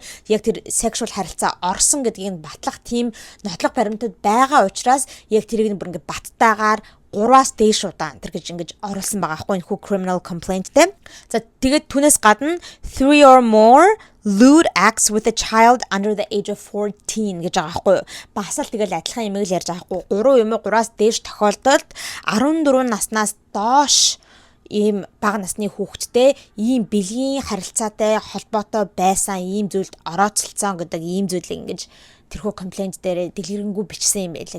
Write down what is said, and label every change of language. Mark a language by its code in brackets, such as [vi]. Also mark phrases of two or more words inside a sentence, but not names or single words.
[mn] Яг тэр sexual харилцаа орсон гэдгийг батлах тийм нотлох баримтууд байгаа учраас яг тэрийг бүр ингээд баттайгаар 3-аас дээш удаа энэ гэж ингэж оруулсан байгаа аахгүй энэ [en] criminal complaint [mn] те. За тэгээд түүнээс гадна [en] 3 or more lewd acts with a child under the age of 14 [mn] гэж байгаа аахгүй. Бас л тэгэл адилхан юм л ярьж байгаа аахгүй. 3 юм уу 3-аас дээш тохиолдолд 14 наснаас доош ийм бага насны хүүхэдтэй ийм бэлгийн харилцаатай холбоотой байсан ийм зүйлд орооцолцсон гэдэг ийм зүйлийг ингэж тэрхүү комплент дээр дэлгэрэнгүй бичсэн юм байлаа.